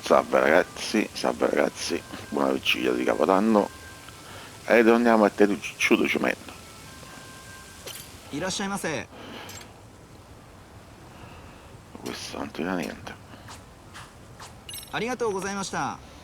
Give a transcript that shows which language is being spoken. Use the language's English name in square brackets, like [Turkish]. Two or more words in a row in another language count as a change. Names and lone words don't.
[Italian] salve ragazzi, buona vigilia di Capodanno e torniamo a Tessuto Cemento. [Japanese] いらっしゃいませ。 [Italian] Questo non tira niente. [Japanese] ありがとうございました。